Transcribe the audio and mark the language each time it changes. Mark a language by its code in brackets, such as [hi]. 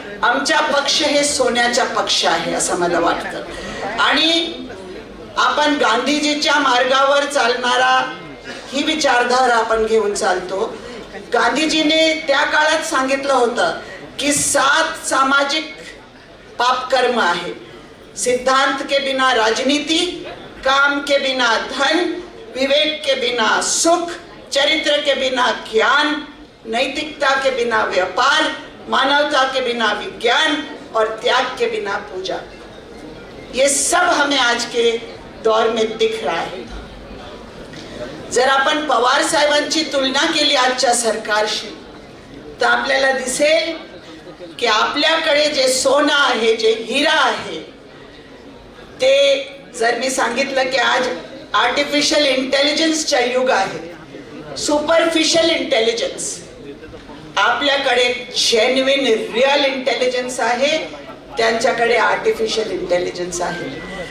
[mr] आमचा पक्ष हे सोन्याचा पक्ष आहे असं मला वाटतं। आणि आपण गांधीजीच्या मार्गावर चालणारा ही विचारधारा आपण घेऊन चालतो। गांधीजीने त्या काळात सांगितलं होतं की 7 सामाजिक पाप कर्म आहे। [hi] सिद्धांत के बिना राजनीति, काम के बिना धन, विवेक के बिना सुख, चरित्र के बिना ज्ञान, नैतिकता के बिना व्यापार, मानवता के बिना विज्ञान और त्याग के बिना पूजा। ये सब हमें आज के दौर में दिख रहा है। [mr] जर आपण पवार साहेबांची तुलना केली आजच्या सरकारशी, तर आपल्याला दिसेल की आपल्याकडे जे सोनं आहे, जे हिरा आहे, ते जर मी सांगितलं की आज आर्टिफिशियल इंटेलिजन्सचा युग आहे, सुपरफिशियल इंटेलिजन्स, आपल्याकडे जेन्युइन रिअल इंटेलिजन्स आहे, त्यांच्याकडे आर्टिफिशियल इंटेलिजन्स आहे।